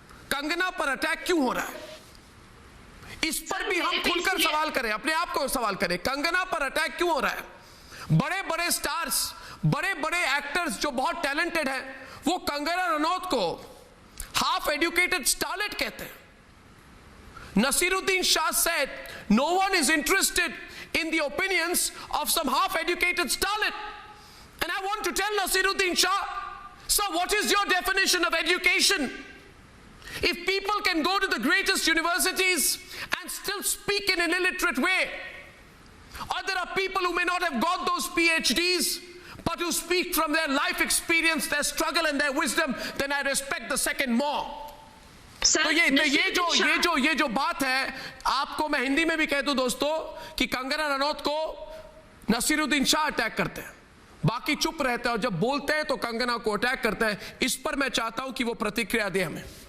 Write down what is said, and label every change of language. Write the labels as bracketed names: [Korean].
[Hindi] कंगना पर अटैक क्यों हो रहा है? इस पर भी हम खुलकर सवाल करें, अपने आप को सवाल करें, कंगना पर अटैक क्यों हो रहा है? बड़े बड़े स्टार्स, बड़े बड़े एक्टर्स जो बहुत टैलेंटेड हैं, वो कंगना रनौत को हाफ एजुकेटेड स्टारलेट कहते हैं। [English] Nasiruddin Shah said no one is interested in the opinions of some half educated starlet, and I want to tell Nasiruddin Shah, sir, what is your definition of education? If people can go to the greatest universities and still speak in an illiterate way, or there are people who may not have got those PhDs but who speak from their life experience, their struggle and their wisdom, then I respect the second more. [Hindi] तो ये जो बात है, आपको मैं हिंदी में भी कह दूं दोस्तों कि कंगना रनौत को नसीरुद्दीन शाह अटैक करते हैं, बाकी चुप रहते हैं, और जब बोलते हैं तो कंगना को अटैक करते हैं। इस पर मैं चाहता हूं कि वो प्रतिक्रिया दे हमें।